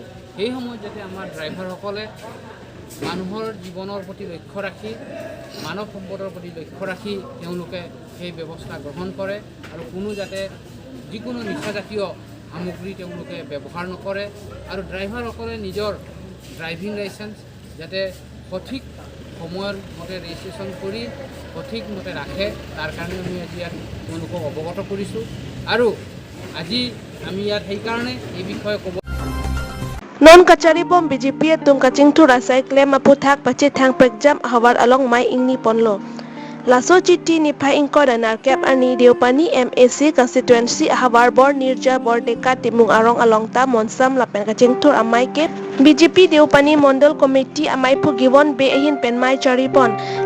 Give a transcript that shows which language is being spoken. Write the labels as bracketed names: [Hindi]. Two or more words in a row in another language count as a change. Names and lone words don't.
[Assamese] সেই সময়ত যাতে আমাৰ ড্ৰাইভাৰসকলে মানুহৰ জীৱনৰ প্ৰতি লক্ষ্য ৰাখি মানৱ সম্পদৰ প্ৰতি লক্ষ্য ৰাখি তেওঁলোকে সেই ব্যৱস্থা গ্ৰহণ কৰে আৰু কোনো যাতে যিকোনো নিচাজাতীয় সামগ্ৰী তেওঁলোকে ব্যৱহাৰ নকৰে আৰু ড্ৰাইভাৰসকলে নিজৰ [English] driving licence [Assamese] যাতে সঠিক সময়ৰ মতে ৰেজিষ্ট্ৰেশ্যন কৰি সঠিক মতে ৰাখে তাৰ কাৰণে আমি আজি ইয়াত তেওঁলোকক অৱগত কৰিছোঁ আৰু আজি আমি ইয়াত সেইকাৰণে এই বিষয়ে ক'ব [Karbi] Non kacari bom BJP tung kacing tu rasai klaim aputhak pache thang pekjam hawar along mai ingni ponlo. Laso chiti ni pa ingko dan arkep ani Deopani MAC constituency hawar bor nirja bor deka timung arong along ta monsam lapen kacing tur amai ke BJP Deopani Mondal Committee amai pu giwon be ahin pen mai chari pon.